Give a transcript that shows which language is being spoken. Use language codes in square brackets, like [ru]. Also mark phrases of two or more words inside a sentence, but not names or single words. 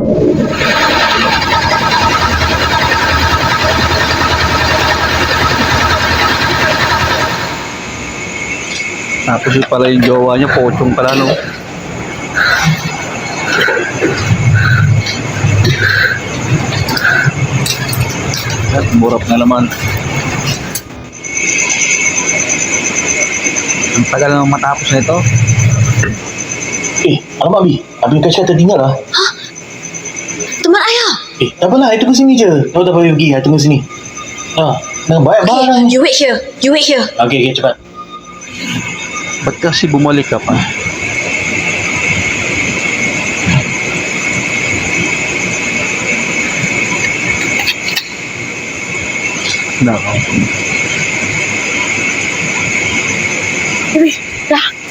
[tl] Tapos yung pala yung jowa niya, pochong pala no. At burap na naman. Ang tagal nang matapos na ito. [ms] Alamak Abi, Abi kata tertinggal lah. Teman ayah. Tak apalah, tunggu sini je. Kau dah boleh pergi, tunggu sini. Dengan banyak barang. [en] Okay, you wait here. [ms] Okey, cepat. [tl] Ba't kasi bumalik ka pa? Nako. [ms] Dah.